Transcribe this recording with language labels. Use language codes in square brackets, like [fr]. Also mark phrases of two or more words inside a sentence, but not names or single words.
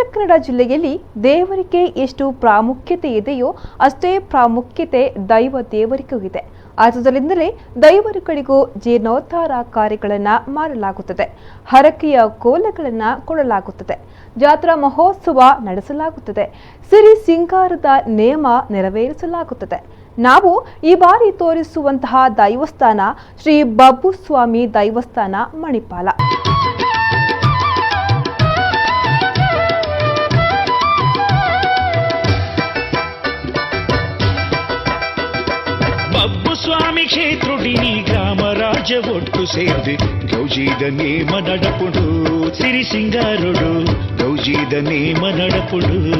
[kn] ಕನ್ನಡ ಜಿಲ್ಲೆಯಲ್ಲಿ ದೇವರಿಗೆ ಎಷ್ಟು ಪ್ರಾಮುಖ್ಯತೆ ಇದೆಯೋ ಅಷ್ಟೇ ಪ್ರಾಮುಖ್ಯತೆ ದೈವ ದೇವರಿಗೂ ಇದೆ. ಆದುದರಿಂದಲೇ ದೈವರುಗಳಿಗೂ ಜೀರ್ಣೋದ್ಧಾರ ಕಾರ್ಯಗಳನ್ನು ಮಾಡಲಾಗುತ್ತದೆ, ಹರಕೆಯ ಕೋಲಗಳನ್ನು ಕೊಡಲಾಗುತ್ತದೆ, ಜಾತ್ರಾ ಮಹೋತ್ಸವ ನಡೆಸಲಾಗುತ್ತದೆ, ಸಿರಿ ಸಿಂಗಾರದ ನೇಮ ನೆರವೇರಿಸಲಾಗುತ್ತದೆ. ನಾವು ಈ ಬಾರಿ ತೋರಿಸುವಂತಹ ದೈವಸ್ಥಾನ ಶ್ರೀ ಬಬ್ಬುಸ್ವಾಮಿ ದೈವಸ್ಥಾನ ಮಣಿಪಾಲ. [tcy] ಬಬ್ಬುಸ್ವಾಮಿ ಕ್ಷೇತ್ರುಡಿನಿ ಗ್ರಾಮ ರಾಜ್ಯ ಒಟ್ಟು ಸೇರಿ ಗೌಜಿದ ನೇಮ ನಡಪುಡು, ಸಿರಿ ಸಿಂಗಾರುಡು ಗೌಜಿದ ನೇಮ ನಡಪುಡು.